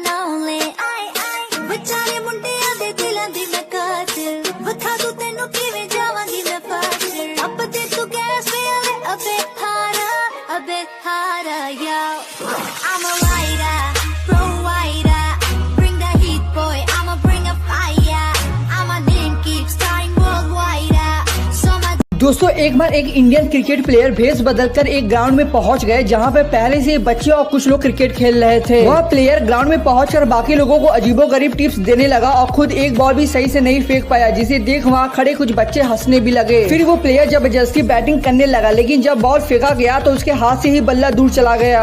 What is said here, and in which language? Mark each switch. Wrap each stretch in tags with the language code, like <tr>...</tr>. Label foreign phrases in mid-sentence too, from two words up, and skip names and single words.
<en>lonely.</en> <pa>ਬੇਚਾਰੇ ਮੁੰਡਿਆਂ ਦੇ ਦਿਲਾਂ ਦੀ ਮੈਂ ਕਾਤਿਲ, ਬਤਾ ਦੂੰ ਤੈਨੂੰ ਕਿਵੇਂ ਜਾਵਾਂਗੀ ਮੈਂ ਫਾਸਿਲ। ਅਬ ਤੇ ਤੂ ਕੈਸੇ ਆਵੇ ਅਬੇ ਹਾਰਾ yo.</pa> <en>I'm a rider, pro rider, bring the heat boy, I'ma bring a fire. I'm a name keep starring worldwide. So my</en> <hi>दोस्तों एक बार एक</hi> <en>Indian cricket player</en> <hi>भेस बदलकर एक ग्राउंड में पहुंच गए जहां पे पहले से बच्चे और कुछ लोग क्रिकेट खेल रहे थे। वह</hi> <en>player ground</en> <hi>में पहुंचकर बाकी लोगों को अजीबोगरीब टिप्स देने लगा और खुद एक बॉल भी सही से नहीं फेंक पाया, जिसे देख वहां खड़े कुछ बच्चे हंसने भी लगे। फिर वो प्लेयर जबरदस्ती बैटिंग करने लगा, लेकिन जब बॉल फेंका गया तो उसके हाथ से ही बल्ला दूर चला गया।</hi>